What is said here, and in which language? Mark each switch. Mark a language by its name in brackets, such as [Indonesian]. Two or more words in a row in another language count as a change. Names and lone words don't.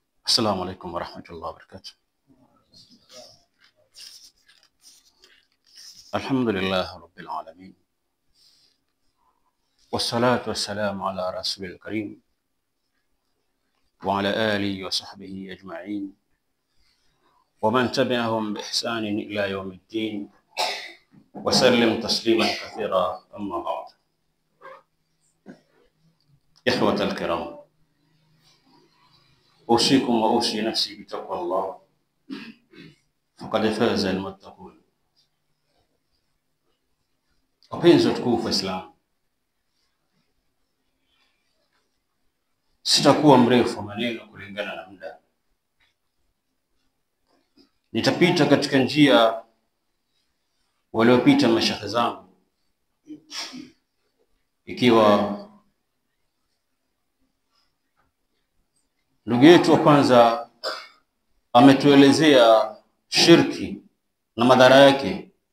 [Arabic] السلام عليكم ورحمة الله وبركاته. الحمد لله رب العالمين، والصلاة والسلام على رسول الكريم وعلى آله وصحبه أجمعين ومن تبعهم بإحسان إلى يوم الدين وسلم تسليما كثيرا. أما بعد، إخوة الكرام، أوصيكم وأوصي نفسي بتقوى الله، فقد فاز المتقون. [Swahili] Wapenzi watukufu Islam, sitakuwa mrefu wa maneno kulingana na muda. Nitapita katika njia waliopita mashekhe zangu, ikiwa ndugu yetu wa kwanza ametuelezea shirki na madhara yake.